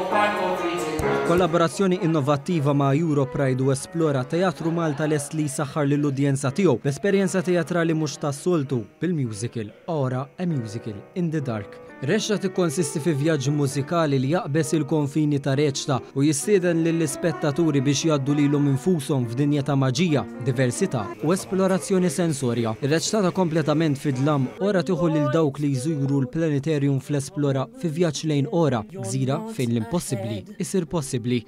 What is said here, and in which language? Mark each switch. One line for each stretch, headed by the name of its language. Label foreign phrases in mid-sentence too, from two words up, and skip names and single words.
Maltese: Kollaborazzjoni innovattiva ma' Europride u Esplora Teatru Malta lest li saħħar lill-udjenza tiegħu l-esperjenza teatrali mhux tas-soltu bil-musical Ora a Musical in the Dark. Reċta tikkonsisti fi vjaġġ mużikali li jaqbes il-konfini ta' reċta u jistieden lill-ispettaturi biex jgħaddu lilhom infushom f'dinja ta' maġija, diversità u esplorazzjoni sensorja. Ir-reċtata kompletament fid-dlam ora tieħu lil dawk li jżuru l-Planetarium fl-Esplora fi vjaġġ lejn Ora, gżira fejn l-impossibbli isir possibbli.